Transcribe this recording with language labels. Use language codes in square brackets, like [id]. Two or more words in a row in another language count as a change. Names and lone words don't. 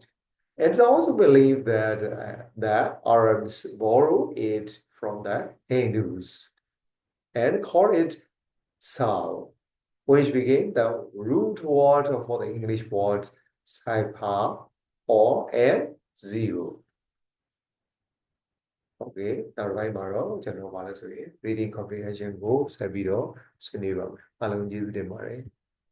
[en] It's also believed that the Arabs borrow it from the Hindus and call it Sal, which became the root word for the English words cipher or and zero. [my] Okay, နောက်တစ်ပိုင်းမှာတော့ကျွန်တော်ဗာလဲဆိုရင် [en] reading comprehension [my] ကိုဆက်ပြီးတော့ဆွေးနွေးပါမယ်အားလုံးကျေးဇူးတင်ပါတယ်